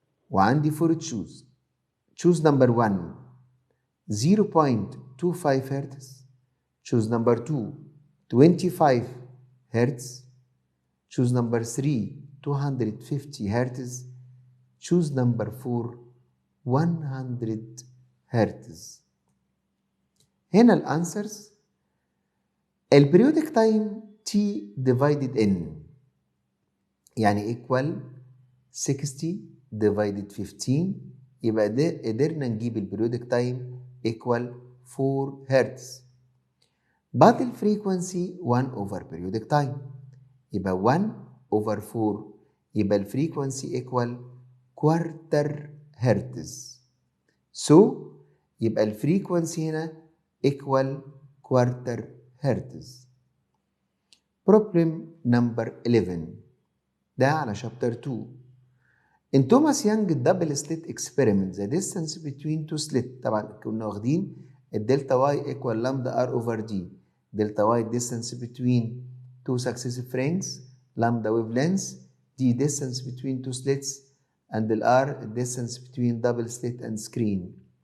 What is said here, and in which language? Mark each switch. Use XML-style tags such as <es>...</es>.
<en>وعندي for choose number 1 0.25</en> <ar>هرتز،</ar> <en>choose number 2 25 hertz, choose number 3 250 hertz, choose number 4 100 hertz.</en> <ar>هنا الانسرز البريودك تايم</ar> <en>T divided N</en> <ar>يعني equal 60 divided 15، يبقى ده قدرنا نجيب البريودك تايم equal 4 هرتز.</ar> <en>but الفريكونسي 1 over periodic time،</en> <ar>يبقى 1 over 4، يبقى الفريكونسي</ar> <en>equal quarter hertz. so</en> <ar>يبقى الفريكونسي هنا</ar> <en>equal quarter hertz. problem number 11</en> <ar>ده على</ar> <en>chapter 2. In Thomas Young double slit experiment the distance between two slits،</en> <ar>طبعا كنا واخدين الدلتا</ar> <en>y equal lambda r over d. delta y distance between two successive rings، lambda wavelengths، d distance between two slits، and r distance between double slit and screen.</en>